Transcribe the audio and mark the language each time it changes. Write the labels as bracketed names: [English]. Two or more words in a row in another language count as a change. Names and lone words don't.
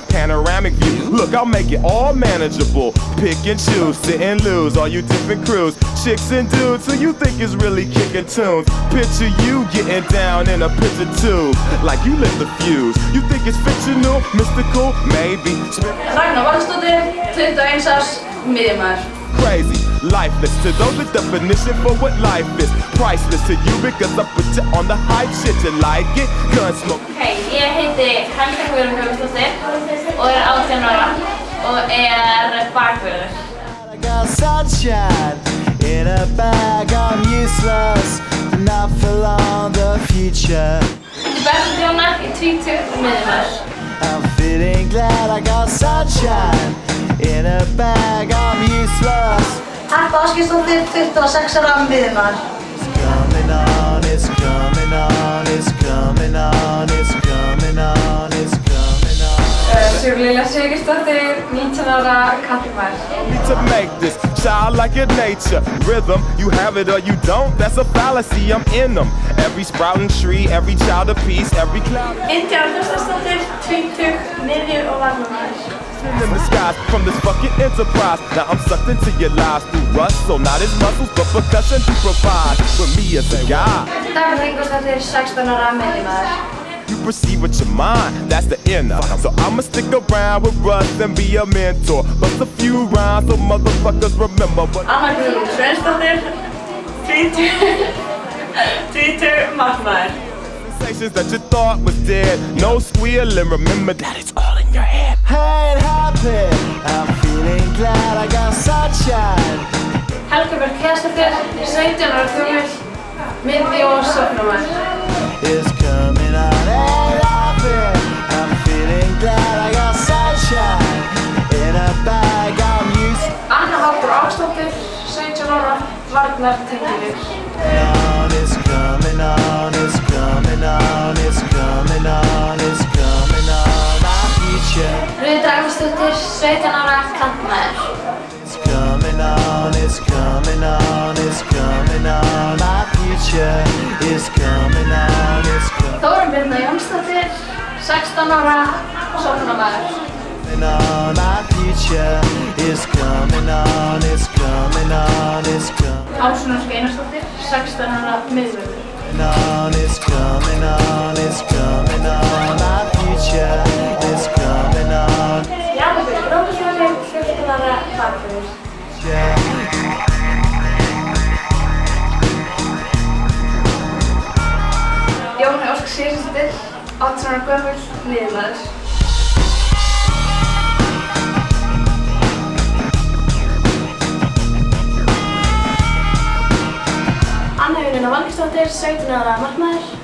[English] Panoramic view, look, I'll make it all manageable. Pick and choose, sit and lose, all you different crews. Chicks and dudes who you think is really kicking tunes. Picture you getting down in a picture tube, like you lit the fuse. You think it's fictional, mystical, maybe. [Icelandic] Ragnar Valsdóttir, 21 árs, miðjumaður. [English] Crazy, lifeless to those, the definition for what life is. Priceless to you because I put you on the hype shit. You like it? Gunsmoke. [Icelandic] Hei, ég heiti Helga Guðrún Guðmundsdóttir og 18 ára og bakvörður. [English] I got sunshine in a bag. I'm useless, but not for long. The future. [Icelandic] Þetta Bergur Jónar, ég 20 og miðjumaður. [English] I'm feeling glad I got sunshine in a bag. I'm useless. [Icelandic] Harpa Ásgeirsdóttir, 26 ára, miðjumaður. [English] It's coming on. It's coming on. It's coming on. It's coming on. It's coming on. [Icelandic] Sigurlilja Sigurðardóttir, 19 ára, karlmaður. [English] Need to make this childlike in nature. Rhythm, you have it or you don't. That's a fallacy. I'm in them. Every sprouting tree, every child a piece, every cloud. [Icelandic] Indiana Þorsteinsdóttir, 20, miðju og varnarmaður. [English] In the skies from this fucking enterprise. Now I'm sucked into your lives through rust. So not his muscles, but percussion to provide with me as a guy. [Icelandic] Dagur Ingvarsdóttir, 16 ára, miðjumaður. [English] You perceive with your mind, that's the inner. So I'ma stick around with Russ and be a mentor. Bust a few rhymes so motherfuckers remember what. [Icelandic] Anna Guðrún Sveinsdóttir, 20 markmaður. [English] Sensations that you thought was dead. No squealing, remember that it's all in your head. I ain't happy. I'm feeling glad I got sunshine. [Icelandic] Helga Björk Heiðarsdóttir, 17 ára gömul, miðju og sóknarmaður. [English] It's coming on. Ain't happy. I'm feeling glad I got sunshine in a bag. I'm used. [Icelandic] Anna Halldór Ágsdóttir, 17 ára, varnartengilegur. [English] It's coming on. It's coming on. It's coming on. It's coming on. My future. [Icelandic] Rúður Dagmarsdóttir, 17 ára, kantmaður. [English] It's coming on. It's coming on. It's coming on. My future is coming on. It's coming [Icelandic] Þórunn Birna Jónsdóttir, 16 ára, sóknarmaður. [English] on. My future is coming on. It's coming on. It's coming [Icelandic] Ásrún Ósk Einarsdóttir, 16 ára, miðvörður. [English] on. It's coming on. It's coming on. My future is coming on. [Icelandic] Jakob Róbersdóttir, 14 ára, bakvörður. Jóhanna Ósk Sigurðardóttir, 18 ára gömul, miðjumaður. Anna Jónína Valgeirsdóttir, 17 ára, markmaður.